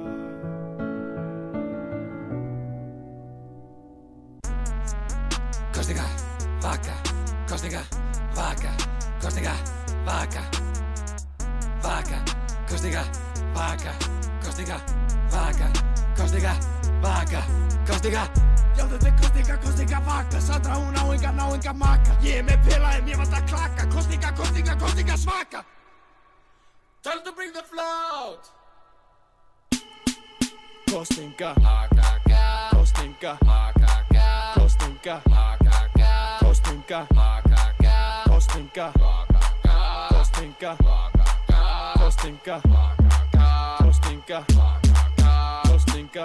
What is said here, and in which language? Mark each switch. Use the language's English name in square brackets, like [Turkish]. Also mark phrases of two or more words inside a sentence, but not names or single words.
[Icelandic] Kosninga, vaka, kosninga, vaka, kosninga, vaka, vaka, kosninga, vaka, kosninga, vaka, kosninga, vaka, kosninga. Já, þetta er kosninga, vaka. Sandra, hún á enga maka. Ég er með pilaðum, ég vant að klaka. Kosninga, svaka. [English] Tell them to bring the float. [Icelandic] Kosninga, kosninga, kosninga, kosninga, kosninga, kosninga, kosninga, kosninga, kosninga.